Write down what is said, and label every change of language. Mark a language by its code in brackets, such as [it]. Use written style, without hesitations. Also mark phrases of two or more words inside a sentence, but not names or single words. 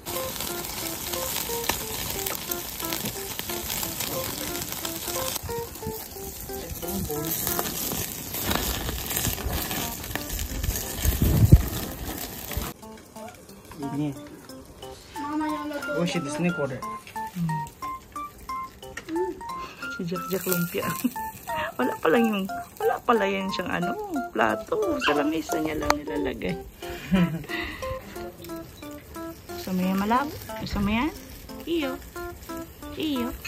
[tl] Ini. Mama yung luto. [ja] 美味しいですねこれ。 [tl] Si Jack Jack lumpia. wala pala yan siyang ano, plato. Sa lamesa niya lang nilalagay. Gusto mo yan malab? Gusto mo yan? Iyo. Iyo.